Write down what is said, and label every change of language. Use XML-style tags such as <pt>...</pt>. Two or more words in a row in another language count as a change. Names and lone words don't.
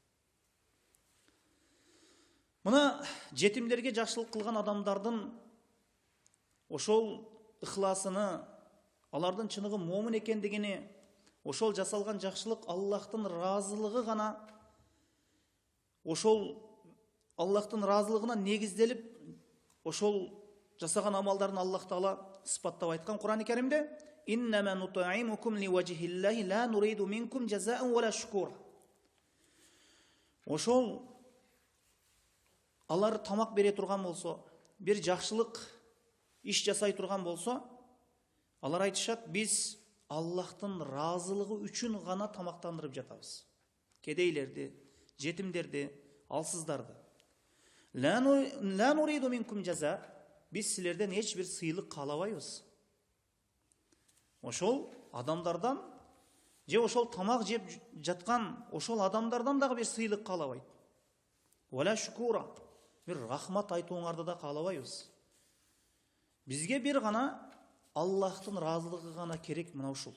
<ky>Мына жетимдерге жакшылык кылган адамдардын ошол ыхласыны, алардын чыныгы момун экендигини, ошол жасалган жакшылык Аллахтын ыраазылыгы гана, ошол Аллахтын ыраазылыгына негизделип, ошол жасаган амалдарын Аллах Таала сыпаттап айткан Кур'ан-ы Каримде:</ky> <ar>«إنما نطعمكم لوجه الله لا نريد منكم جزاء ولا شكورا».</ar> <ky>Ошол алар тамак бере турган болсо, бир жакшылык иш жасай турган болсо, алар айтышат: биз Аллахтын ыраазылыгы үчүн гана тамактандырып жатабыз. Кедейлерди, жетимдерди, алсыздарды.</ky> <ar>لا نريد منكم جزاء.</ar> <ky>Биз силерден эч бир сыйлык каалабайбыз. Ошол адамдардан, же ошол тамак жеп жаткан ошол адамдардан дагы бир сыйлык каалабайт.</ky> <ar>ولا شكورا.</ar> <ky>Бир рахмат айтууңарды да каалабайбыз. Бизге бир гана Аллахтын ыраазылыгы гана керек, мына ушул.</ky>